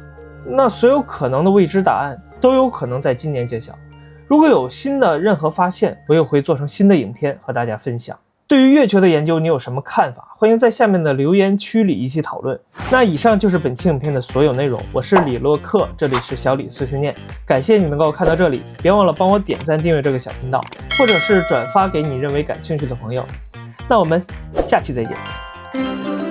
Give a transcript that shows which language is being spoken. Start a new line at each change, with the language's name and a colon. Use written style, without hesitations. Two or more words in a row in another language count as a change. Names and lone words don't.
Chinese: 那所有可能的未知答案都有可能在今年揭曉。如果有新的任何发现，我也会做成新的影片和大家分享。对于月球的研究，你有什麼看法？歡迎在下面的留言區裡一起討論。那以上就是本期影片的所有內容，我是李洛克，這裡是小李碎碎念，感謝你能夠看到這裡，別忘了幫我點讚訂閱這個小頻道，或者是轉發給你認為感興趣的朋友。那我們下期再見。